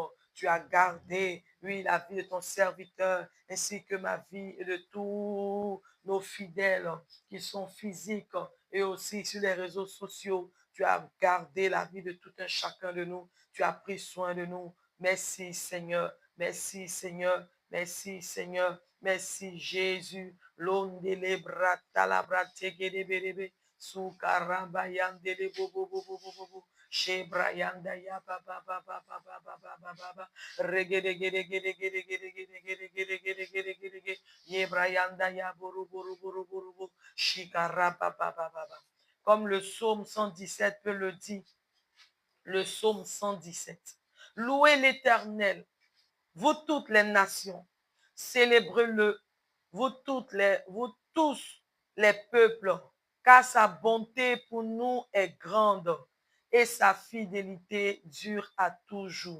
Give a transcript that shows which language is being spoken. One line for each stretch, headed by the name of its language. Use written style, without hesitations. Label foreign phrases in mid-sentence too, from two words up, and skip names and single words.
French: Tu as gardé, oui, la vie de ton serviteur, ainsi que ma vie et de tous nos fidèles qui sont physiques et aussi sur les réseaux sociaux. Tu as gardé la vie de tout un chacun de nous. Tu as pris soin de nous. Merci, Seigneur. Merci, Seigneur. Merci, Seigneur. Merci, Jésus. L'ondele brata la brate gedebelebe. Soukaramba yandele bobo bobo bobo. Shebra yanda ya ba ba ba ba ba ba ba ba ba ba ba. Regede gede gede gede gede gede gede gede gede gede gede gede. Yebra yanda ya boru boru boru boru boru. Shikara ba ba ba ba ba. Comme le psaume 117 peut le dire, le psaume 117. Louez l'Éternel, vous toutes les nations, célébrez-le, vous tous les peuples, car sa bonté pour nous est grande et sa fidélité dure à toujours.